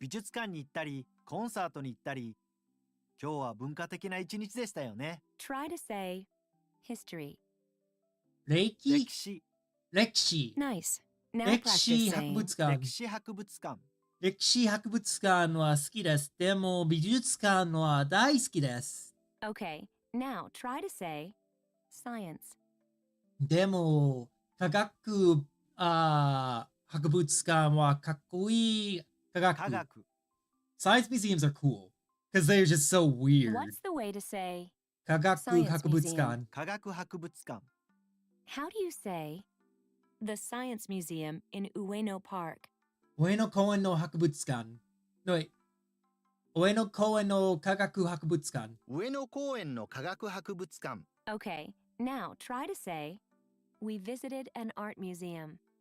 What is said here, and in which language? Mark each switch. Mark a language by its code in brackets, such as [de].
[ja] 美術館に行ったり、コンサートに行ったり、今日は文化的な一日でしたよね。 [en] Try to say, history. [ja] 歴史。 [en] Nice. Now [ja] 歴 [en] practice [ja] 史博 [en] saying, [ja] 物館。歴史博物館。歴史博物館は好きです。でも美術館は大好きです。 [en] okay, now try to say, science. [ja] でも科学博物館はかっこいい。科学。 [en] Science museums are cool because they're just so weird. What's the way to say [ja] 科学 [en] Science [ja] 博物館。科学博物館。 [en] How do you say the Science Museum in Ueno Park? [ja] 上野公園の博物館。 [en] No, wait. [ja] 上野公園の科学博物館。上野公園の科学博物館。 [en] Okay, now try to say, we visited an art museum.